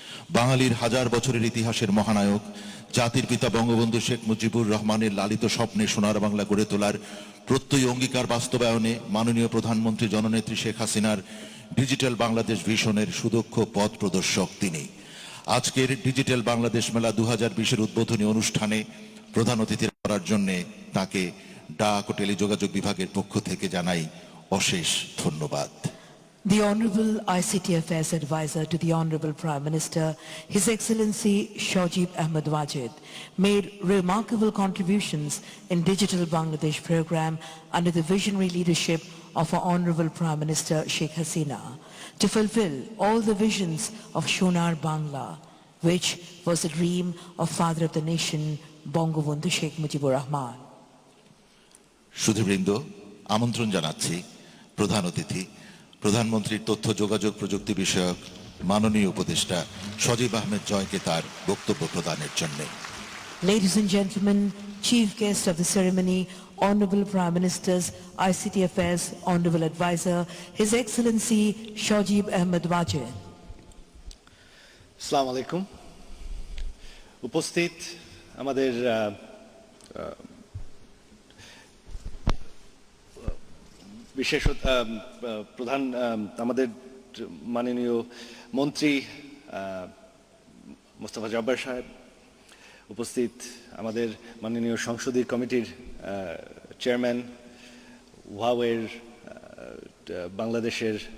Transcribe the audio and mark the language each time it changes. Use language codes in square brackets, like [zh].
[bn] বাঙালির হাজার বছরের ইতিহাসের মহানায়ক, জাতির পিতা বঙ্গবন্ধু শেখ মুজিবুর রহমানের লালিত স্বপ্নে সোনার বাংলা গড়ে তোলার প্রত্যয়ী অঙ্গীকার বাস্তবায়নে মাননীয় প্রধানমন্ত্রী জননেত্রী শেখ হাসিনার ডিজিটাল বাংলাদেশ ভিশনের সুদক্ষ পথ প্রদর্শক তিনি। আজকের ডিজিটাল বাংলাদেশ মেলা 2020-এর উদ্বোধনী অনুষ্ঠানে প্রধান অতিথি করার জন্য তাকে ডাক ও টেলিযোগাযোগ বিভাগের পক্ষ থেকে জানাই অশেষ ধন্যবাদ। [en] The Honorable ICT Affairs Advisor to the Honorable Prime Minister, His Excellency Shajib Ahmed Wajid, made remarkable contributions in Digital Bangladesh program under the visionary leadership of our Honorable Prime Minister Sheikh Hasina to fulfill all the visions of Shonar Bangla, which was the dream of Father of the Nation, Bangabandhu Sheikh Mujibur Rahman. [bn] সুধীবৃন্দ, আমন্ত্রণ জানাচ্ছি প্রধান অতিথি প্রধানমন্ত্রীর তথ্য যোগাযোগ প্রযুক্তি বিষয়ক মাননীয় উপদেষ্টা সজীব আহমেদ জয়কে তার বক্তব্য প্রদানের জন্য। [en] Ladies and gentlemen, chief guest of the ceremony, Honorable Prime Minister's ICT Affairs Honorable Advisor, His Excellency Shajib Ahmed Wajid. [ar] Assalamu alaikum. [bn] উপস্থিত আমাদের বিশেষ প্রধান আমাদের মাননীয় মন্ত্রী মোস্তফা জব্বার সাহেব, উপস্থিত আমাদের মাননীয় সংসদীয় কমিটির চেয়ারম্যান, হুয়াওয়ের বাংলাদেশের